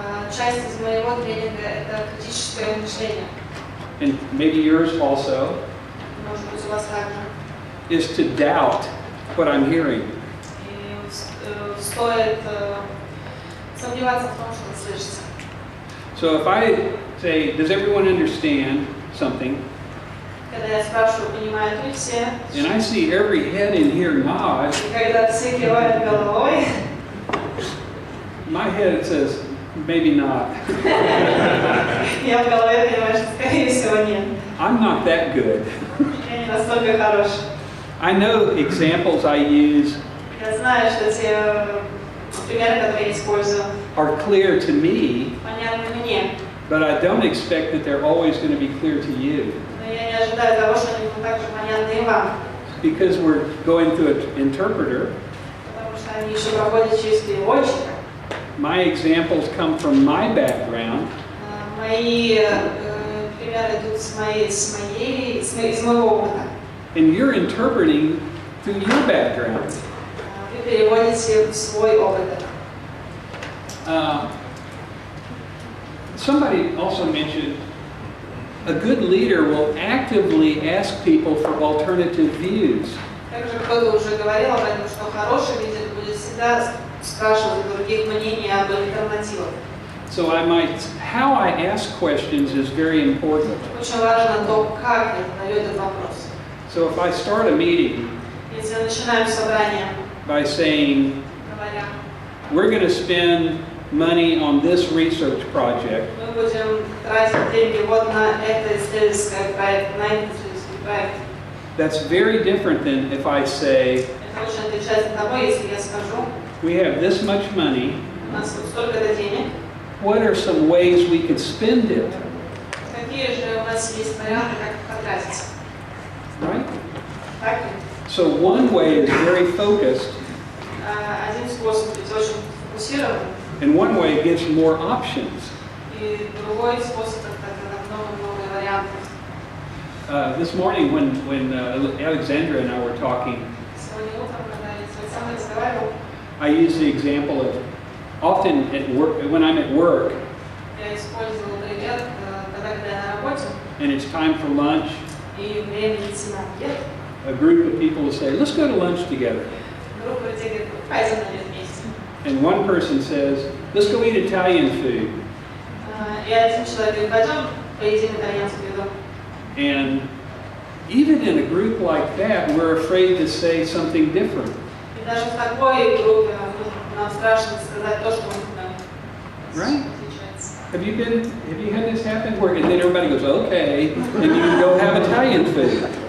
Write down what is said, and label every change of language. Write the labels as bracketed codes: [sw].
[ru] Часть из моего тренинга это критическое мышление. [en] And maybe yours also, [ru] Может быть, у вас также. [en] is to doubt what I'm hearing. [ru] И стоит сомневаться в том, что вы слышите. [en] So if I say, does everyone understand something? [ru] Когда я спрашиваю, понимают ли все, [en] And I see every head in here nod, [ru] и когда все кивают головой, [en] my head says, maybe not. [ru] Я в голове понимаю, что скорее всего нет. [en] I'm not that good. [ru] Я не настолько хорош. [en] I know examples I use [ru] Я знаю, что те примеры, которые я использую, [en] are clear to me, [ru] понятны мне. [en] but I don't expect that they're always going to be clear to you. [ru] Но я не ожидаю того, что они будут также понятны и вам. [en] Because we're going through an interpreter, [ru] Потому что они еще проходят через переводчика. [en] my examples come from my background, [ru] Мои примеры идут из моего опыта. [en] and you're interpreting through your background. [ru] Вы переводите в свой опыт. [en] Somebody also mentioned a good leader will actively ask people for alternative views. [ru] Также кто-то уже говорил об этом, что хороший лидер будет всегда спрашивать других мнений об альтернативах. [en] So how I ask questions is very important. [ru] Очень важно то, как я задаю этот вопрос. [en] So if I start a meeting [ru] Если начинаем собрание, [en] by saying, [ru] говоря, [en] we're going to spend money on this research project, [ru] мы будем тратить деньги вот на это исследовательский проект, на этот исследовательский проект. [en] that's very different than if I say, [ru] Это очень отличается от того, если я скажу, [en] we have this much money, [ru] у нас вот столько-то денег, [en] what are some ways we could spend it? [ru] какие же у нас есть варианты, как их потратить. [en] Right? [ru] Так ли? [en] So one way is very focused, [ru] Один способ быть очень фокусированным, [en] and one way gives more options. [ru] и другой способ это много-много вариантов. [en] This morning when Alexandra and I were talking, [ru] Сегодня утром, когда я с Александром разговаривал, [en] I used the example of often at work, when I'm at work [ru] я использовал пример, когда я на работе, [en] and it's time for lunch, [ru] и время идти на обед, [en] a group of people will say, let's go to lunch together. [ru] группа людей говорит, пойдем на обед вместе. [en] And one person says, let's go eat Italian food. [ru] И один человек говорит, пойдем поедим итальянскую еду. [en] And even in a group like that, we're afraid to say something different. [ru] И даже в такой группе нам страшно сказать то, что [en] Right? Have you had this happen where and then everybody goes, okay, and you go have Italian food?